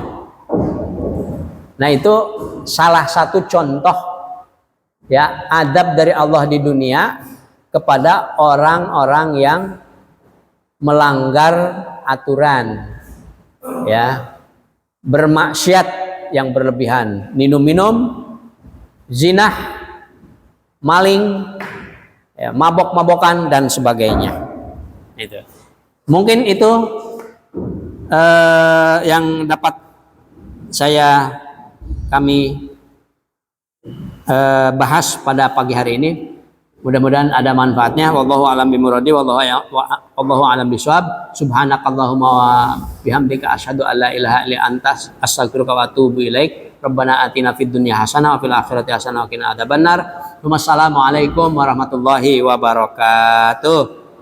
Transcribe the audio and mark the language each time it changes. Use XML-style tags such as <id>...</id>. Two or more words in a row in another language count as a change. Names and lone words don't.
<id>Nah, itu salah satu contoh ya adab dari Allah di dunia kepada orang-orang yang melanggar aturan, ya, bermaksiat yang berlebihan, minum-minum, zinah, maling, ya, mabok-mabokan dan sebagainya. Itu. Mungkin itu yang dapat kami bahas pada pagi hari ini. Mudah-mudahan ada manfaatnya.</id> <ar>والله أعلم بمراده، والله أعلم بالصواب. سبحانك اللهم وبحمدك أشهد أن لا إله إلا أنت أستغفرك وأتوب إليك. ربنا آتنا في الدنيا حسنة وفي الآخرة حسنة وقنا عذاب النار. والسلام عليكم ورحمة الله وبركاته.</ar>